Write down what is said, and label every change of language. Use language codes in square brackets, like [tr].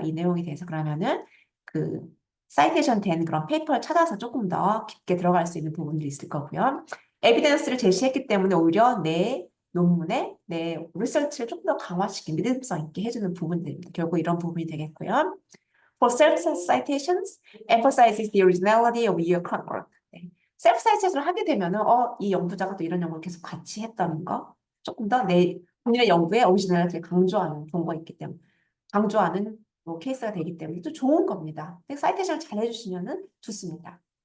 [ko] 이 내용에 대해서 그러면은 그 사이테이션 된 그런 페이퍼를 찾아서 조금 더 깊게 들어갈 수 있는 부분들이 있을 거고요. 에비던스를 제시했기 때문에 오히려 내 논문에 내 리서치를 조금 더 강화시킨 믿음성 있게 해주는 부분들입니다. 결국 이런 부분이 되겠고요. [en] For self-citations, emphasizes the originality of your current work. [ko] 네. 셀프-사이테이션을 하게 되면은 이 연구자가 또 이런 연구를 계속 같이 했다는 거 조금 더 내 본인의 연구에 오리지널리티를 강조하는 경우가 있기 때문에 강조하는 뭐 케이스가 되기 때문에 또 좋은 겁니다. 사이테이션을 잘 해주시면은 좋습니다.